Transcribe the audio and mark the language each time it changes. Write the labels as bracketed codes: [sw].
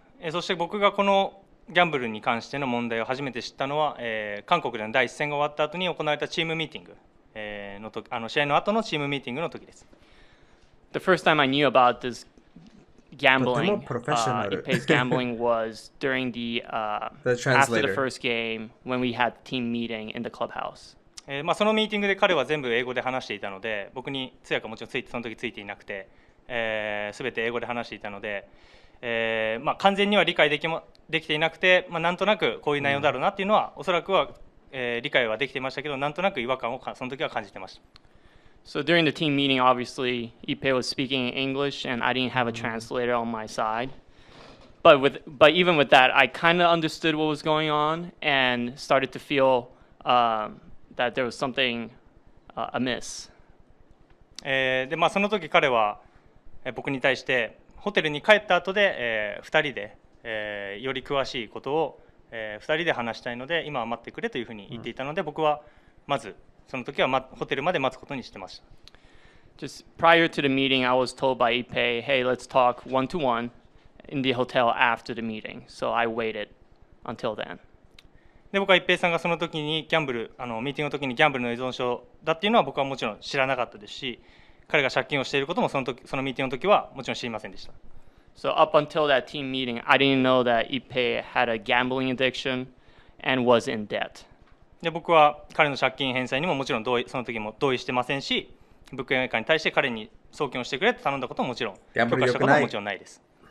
[ja] そして僕がこのギャンブルに関しての問題を初めて知ったのは、韓国での第一戦が終わった後に行われたチームミーティング、の時、試合の後のチームミーティングの時です。 [en] The first time I knew about this gambling, Ippei's gambling was during after the first game when we had team meeting in the clubhouse. [ja] そのミーティングで彼は全部英語で話していたので、僕に通訳はもちろんその時ついていなくて、全て英語で話していたので、完全には理解できていなくて、なんとなくこういう内容だろうなっていうのは、おそらくは、理解はできていましたけど、なんとなく違和感をその時は感じてました。 [en] So during the team meeting, obviously, Ippei was speaking in English, and I didn't have a translator on my side. But even with that, I kind of understood what was going on and started to feel that there was something amiss. [ja] でその時彼は僕に対してホテルに帰った後で、2人で、より詳しいことを、2人で話したいので今は待ってくれというふうに言っていたので、僕はまずその時はホテルまで待つことにしてました。 [en] Just prior to the meeting, I was told by Ippei, "Hey, let's talk one-to-one in the hotel after the meeting." So I waited until then. [ja] で僕は一平さんがその時にギャンブルミーティングの時にギャンブルの依存症だっていうのは僕はもちろん知らなかったですし、彼が借金をしていることもそのミーティングの時はもちろん知りませんでした。 [en] So up until that team meeting, I didn't know that Ippei had a gambling addiction and was in debt. [ja] で僕は彼の借金返済にももちろんその時も同意してませんし、物件メーカーに対して彼に送金をしてくれと頼んだことももちろん許可したことももちろんないです。